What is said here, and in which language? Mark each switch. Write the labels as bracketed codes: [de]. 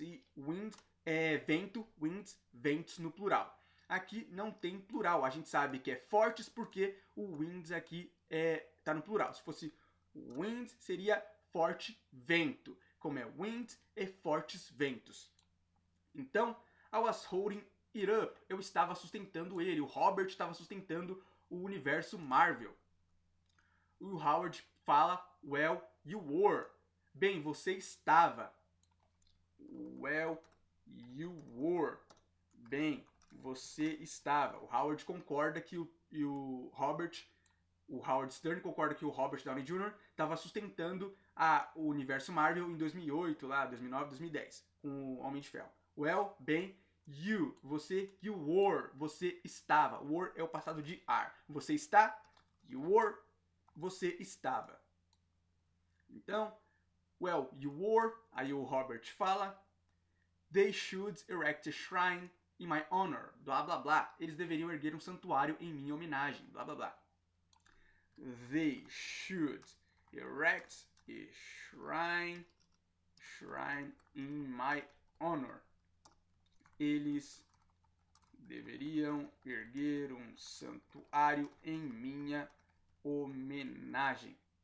[pt] E wind é vento, winds, ventos no plural. Aqui não tem plural, a gente sabe que é fortes porque o winds aqui tá no plural. Se fosse wind, seria forte vento. Como é wind, é fortes ventos. Então, [en] I was holding it up. [pt] Eu estava sustentando ele. O Robert estava sustentando o universo Marvel. O Howard fala, [en] well, you were. [pt] Bem, você estava. [en] Well, you were. [pt] Bem, você estava. O Howard concorda que o Howard Stern concorda que o Robert Downey Jr. estava sustentando o universo Marvel em 2008, lá, 2009, 2010, com o Homem de Ferro. [en] Well, [pt] bem, [en] you were, [pt] você estava. Were é o passado de are. Você está, [en] you were, [pt] você estava. Então, [en] well, you were, [pt] aí o Robert fala, [en] they should erect a shrine in my honor, [pt] blá blá blá. Eles deveriam erguer um santuário em minha homenagem, blá blá blá. [en] They should erect a shrine in my honor. [pt] Eles deveriam erguer um santuário em minha homenagem.